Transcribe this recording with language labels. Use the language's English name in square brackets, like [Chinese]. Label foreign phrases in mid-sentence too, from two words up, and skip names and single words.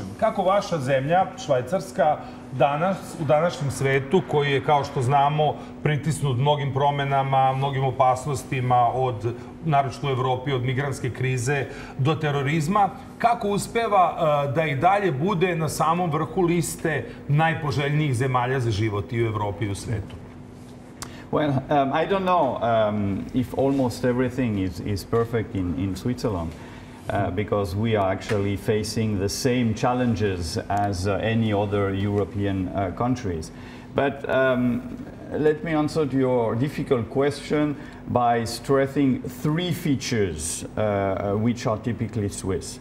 [Serbian] Kako vaša zemlja, Švajcarska, danas, u današnjem svetu, koji je, kao što znamo, pritisnut mnogim promenama, mnogim opasnostima, naročito u Evropi, od migrantske krize do terorizma, kako uspeva da i dalje bude na samom vrhu liste najpoželjnijih zemalja za život i u Evropi i u svetu? [English] Well, I don't know if almost everything is perfect in Switzerland. Because we are actually facing the same challenges as any other European countries. But let me answer to your difficult question by stressing three features which are typically Swiss.